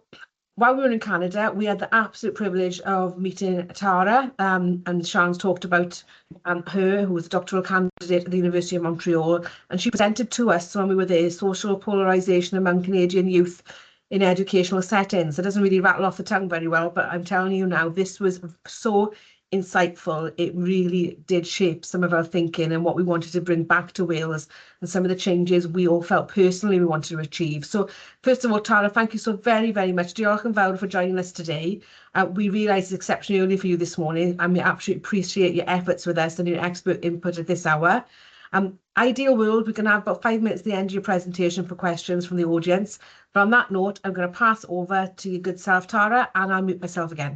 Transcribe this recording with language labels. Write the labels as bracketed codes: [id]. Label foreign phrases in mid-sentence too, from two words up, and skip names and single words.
[en] So while we were in Canada, we had the absolute privilege of meeting Tara, and Sian's talked about her, who was a doctoral candidate at the University of Montreal, and she presented to us when we were there, social polarisation among Canadian youth in educational settings. It doesn't really rattle off the tongue very well, but I'm telling you now, this was so insightful. It really did shape some of our thinking and what we wanted to bring back to Wales, and some of the changes we all felt personally we wanted to achieve. So first of all, Tara, thank you so very, very much. [cy] Diolch yn fawr [en] for joining us today. We realise it's exceptionally early for you this morning, and we absolutely appreciate your efforts with us and your expert input at this hour. Ideal world, we can have about 5 minutes at the end of your presentation for questions from the audience. But on that note, I'm going to pass over to your good self, Tara, and I'll mute myself again.